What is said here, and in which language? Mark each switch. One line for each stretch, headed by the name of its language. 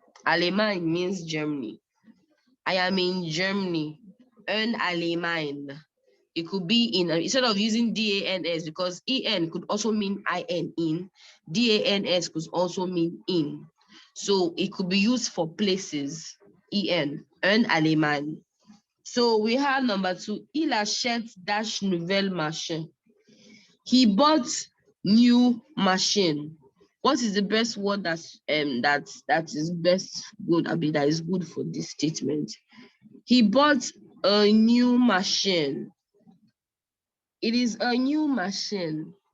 English: Allemagne means Germany. I am in Germany.
French: En Allemagne.
English: It could be in, instead of using DANS, because EN could also mean IN, in. DANS could also mean in. So it could be used for places.
French: En Allemagne.
English: So we have number 2.
French: Il achète dash nouvelle machine.
English: He bought new machine. What is the best word that is best good? I mean, that is good for this statement. He bought a new machine. It is a new machine.